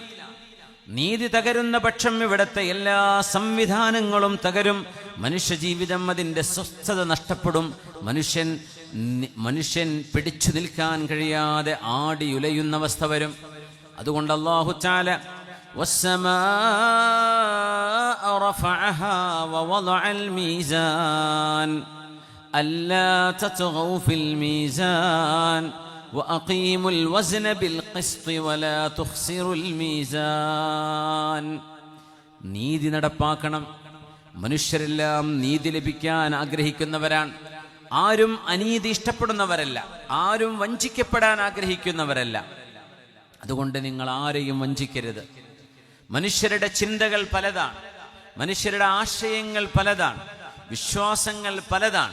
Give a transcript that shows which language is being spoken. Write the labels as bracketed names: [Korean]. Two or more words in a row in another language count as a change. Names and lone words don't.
[Malayalam] നീതി തകരുന്ന പക്ഷം ഇവിടുത്തെ എല്ലാ സംവിധാനങ്ങളും തകരും. മനുഷ്യജീവിതം അതിൻ്റെ സ്വസ്ഥത നഷ്ടപ്പെടും. മനുഷ്യൻ പിടിച്ചു നിൽക്കാൻ കഴിയാതെ ആടിയുലയുന്ന അവസ്ഥ വരും. [Arabic] അതുകൊണ്ട് الله تعالى والسماء رفعها ووضع الميزان ألا تطغوا في الميزان وأقيموا الوزن بالقسط ولا تخسروا الميزان. [Malayalam] നീതി നടപ്പാക്കണം. മനുഷ്യരെല്ലാം നീതി ലഭിക്കാൻ ആഗ്രഹിക്കുന്നവരാണ്. ആരും അനീതി ഇഷ്ടപ്പെടുന്നവരല്ല, ആരും വഞ്ചിക്കപ്പെടാൻ ആഗ്രഹിക്കുന്നവരല്ല. അതുകൊണ്ട് നിങ്ങൾ ആരെയും വഞ്ചിക്കരുത്. മനുഷ്യരുടെ ചിന്തകൾ പലതാണ്, മനുഷ്യരുടെ ആശയങ്ങൾ പലതാണ്, വിശ്വാസങ്ങൾ പലതാണ്.